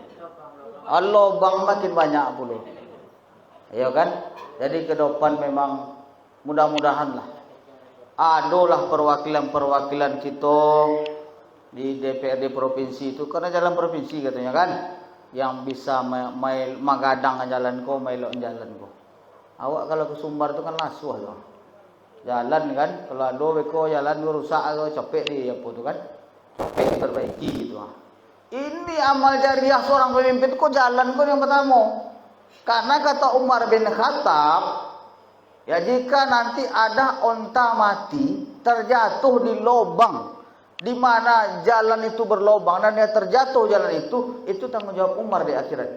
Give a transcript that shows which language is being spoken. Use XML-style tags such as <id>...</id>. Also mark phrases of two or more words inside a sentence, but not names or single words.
<id>Lobang makin banyak pula. Ya kan? Jadi ke depan memang mudah-mudahan lah. Adalah perwakilan-perwakilan kita di DPRD provinsi itu, karena jalan provinsi katanya kan, yang bisa</id> <min>magadang jalan ko, melok jalan ko.</min> <id>Awak kalau ke Sumbar itu kan lasuh loh. Jalan kan, kalau ada beko jalan rusak atau capek di apa tu kan, capek perbaiki gitu. Ini amal jariah seorang pemimpin kok jalan ko yang pertama. Karena kata Umar bin Khattab, ya jika nanti ada onta mati terjatuh di lubang di mana jalan itu berlobang dan dia terjatuh jalan itu tanggung jawab Umar di akhirat.</id>